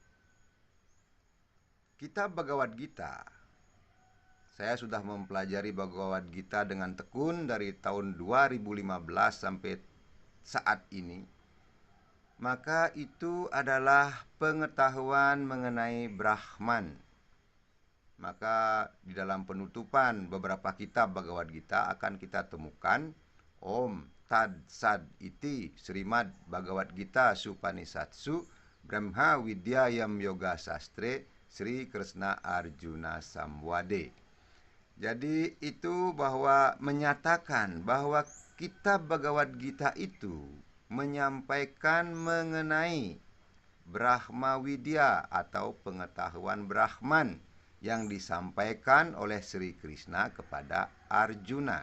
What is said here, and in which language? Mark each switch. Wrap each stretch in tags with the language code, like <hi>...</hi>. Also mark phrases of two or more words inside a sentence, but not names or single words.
<id>Kitab Bhagavad Gita, saya sudah mempelajari Bhagavad Gita dengan tekun dari tahun 2015 sampai saat ini. Maka itu adalah pengetahuan mengenai Brahman. Maka di dalam penutupan beberapa kitab Bhagavad Gita akan kita temukan</id> <sa>Om Tad Sad Iti Srimad Bhagavad Gita Supanisatsu Brahma Vidyayam Yoga Sastre Sri Krishna Arjuna Samwade.</sa> <id>Jadi itu bahwa menyatakan bahwa kitab Bhagavad Gita itu menyampaikan mengenai Brahma Widya atau pengetahuan Brahman yang disampaikan oleh Sri Krishna kepada Arjuna.</id>